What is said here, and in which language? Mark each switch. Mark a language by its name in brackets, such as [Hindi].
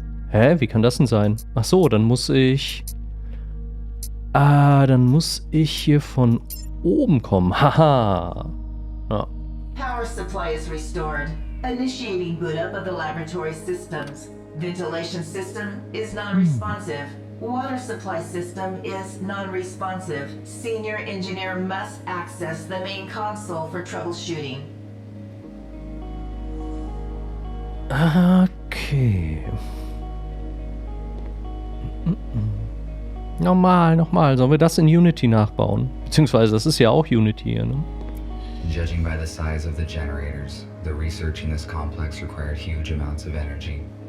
[German] Hä, wie kann das denn sein? Ach so, dann muss ich... dann muss ich hier von oben kommen. Haha. Ja. [English] Power supply is restored. Initiating boot up of the laboratory systems. Ventilation system is non-responsive. Water supply system is non-responsive. Senior engineer must access the main console for troubleshooting. Okay. [German] Nochmal. Sollen wir das in Unity nachbauen? Beziehungsweise, das ist ja auch Unity hier, ne? [English] Judging by the size of the generators, the research in this complex required huge amounts of energy.